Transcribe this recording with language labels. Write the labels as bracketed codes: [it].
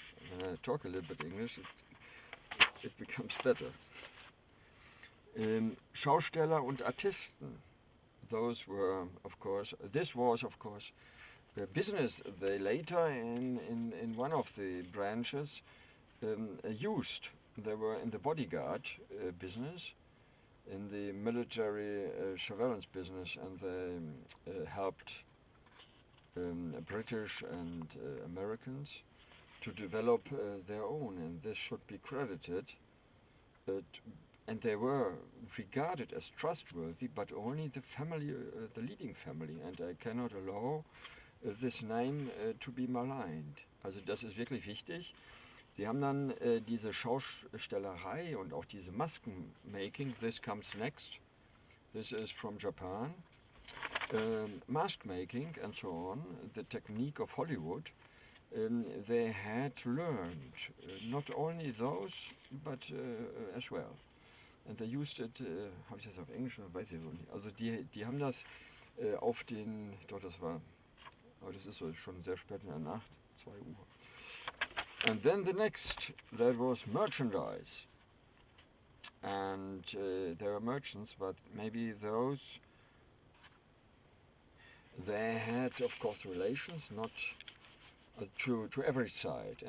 [en] When I talk a little bit English, it becomes better. [de] Schausteller und Artisten. [en] This was of course the business they later in one of the branches used. They were in the bodyguard business, in the military surveillance business, and they helped British and Americans to develop their own, and this should be credited. And they were regarded as trustworthy, but only the family, the leading family, and I cannot allow this name to be maligned. [de] Also das ist wirklich wichtig. Sie haben dann diese Schaustellerei und auch diese Maskenmaking, [en] this comes next. This is from Japan. Mask making and so on, the technique of Hollywood, they had learned not only those, but as well. And they used it, [de] habe ich das auf Englisch, weiß ich wohl nicht. Also die haben das auf den, doch das war, aber das ist so schon sehr spät in der Nacht, 2 Uhr. [en] And then the next, that was merchandise. And there were merchants, but maybe those, they had, of course, relations, not to every side.